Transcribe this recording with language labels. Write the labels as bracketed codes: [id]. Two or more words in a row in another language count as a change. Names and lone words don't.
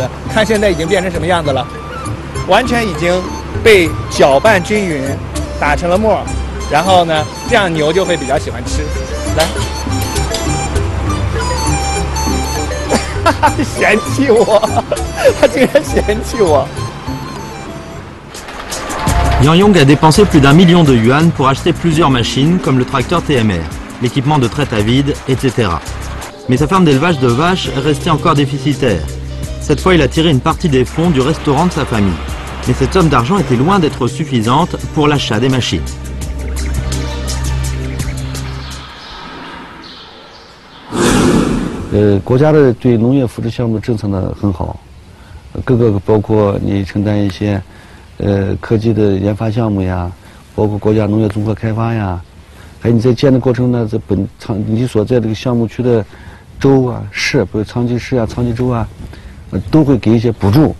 [zh] 看现在已经变成什么样子了，完全已经被搅拌均匀，打成了沫。然后呢，这样牛就会比较喜欢吃。来，嫌弃我，他竟然嫌弃我。 [fr] Yang Yong a dépensé plus d'1 million de yuan pour acheter plusieurs machines comme le tracteur TMR, l'équipement de traite à vide, etc. Mais sa ferme d'élevage de vaches restait encore déficitaire. Cette fois, il a tiré une partie des fonds du restaurant de sa famille. Mais cette somme d'argent était loin d'être suffisante pour l'achat des machines. [zh] 国家的对农业扶持项目政策呢很好，各个包括你承担一些，科技的研发项目呀，包括国家农业综合开发呀，还有你在建的过程呢，在你所在这个项目区的州啊、市，比如昌吉市啊、昌吉州啊，都会给一些补助。